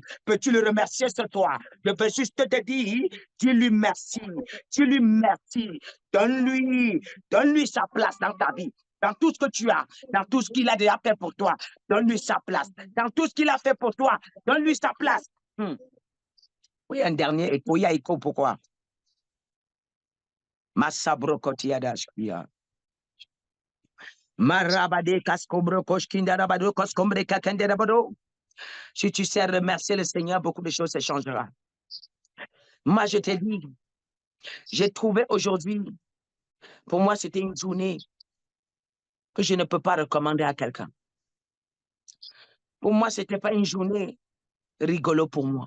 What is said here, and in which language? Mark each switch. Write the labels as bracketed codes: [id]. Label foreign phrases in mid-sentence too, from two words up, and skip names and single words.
[fr] Peux-tu le remercier ce soir? Je veux juste te dire, dis-lui merci. Donne-lui sa place dans ta vie. Dans tout ce que tu as, dans tout ce qu'il a déjà fait pour toi, donne-lui sa place. Dans tout ce qu'il a fait pour toi, donne-lui sa place. Oui, un dernier, et pourquoi? Masabrokotiadashkia. Marabade kaskombro koshkinda rabado koskombre kakende rabado. Si tu sais remercier le Seigneur, beaucoup de choses se changeront. Moi, je te dis, j'ai trouvé aujourd'hui, pour moi, c'était une journée que je ne peux pas recommander à quelqu'un. Pour moi, ce n'était pas une journée rigolo pour moi.